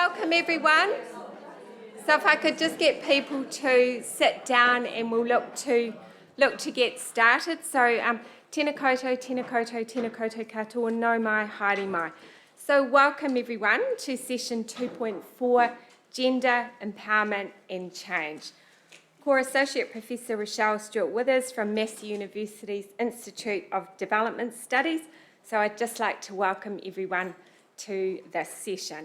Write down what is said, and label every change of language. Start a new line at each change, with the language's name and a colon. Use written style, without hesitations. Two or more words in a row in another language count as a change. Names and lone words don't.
English: welcome everyone. So if I could just get people to sit down and we'll look to get started.
Māori: So tēnā koutou, tēnā koutou, tēnā koutou katoa, no mai, haere mai.
English: So welcome everyone to session 2.4, Gender, Empowerment and Change. Core Associate Professor Rochelle Stewart-Withers from Massey University's Institute of Development Studies. So I'd just like to welcome everyone to this session.